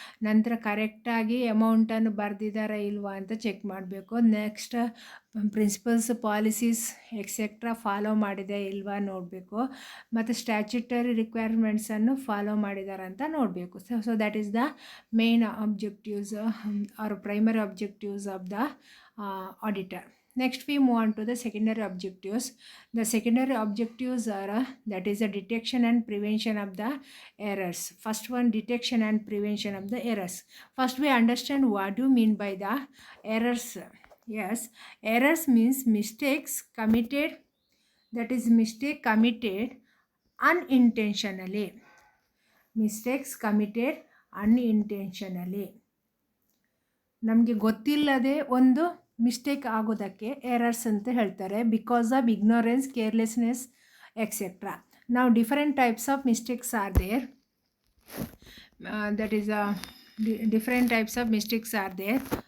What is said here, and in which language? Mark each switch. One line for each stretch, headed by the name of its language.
Kannada: ನಂತರ ಕರೆಕ್ಟಾಗಿ ಅಮೌಂಟನ್ನು ಬರೆದಿದ್ದಾರಾ ಇಲ್ವಾ ಅಂತ ಚೆಕ್ ಮಾಡಬೇಕು. Next, principles, policies etcetera follow ಮಾಡಿದೆ ಇಲ್ವಾ ನೋಡಬೇಕು, ಮತ್ತು ಸ್ಟ್ಯಾಚ್ಯುಟರಿ ರಿಕ್ವೈರ್ಮೆಂಟ್ಸನ್ನು ಫಾಲೋ ಮಾಡಿದಾರ ಅಂತ ನೋಡಬೇಕು.
English: So that is the main objectives or primary objectives of the auditor. Next, we move on to the secondary objectives. The secondary objectives are that is the detection and prevention of the errors. First one, detection and prevention of the errors. First, we understand what do you mean by the errors. Yes, errors means mistakes committed, that is mistake committed unintentionally. Mistakes committed unintentionally.
Kannada: ನಮಗೆ ಗೊತ್ತಿಲ್ಲದೆ ಒಂದು mistake ಆಗೋದಕ್ಕೆ errors ಅಂತ ಹೇಳ್ತಾರೆ,
English: Because of ignorance, carelessness, etcetera.
Kannada: ನಾವು
English: Different types of mistakes are there. That is different types of mistakes are there.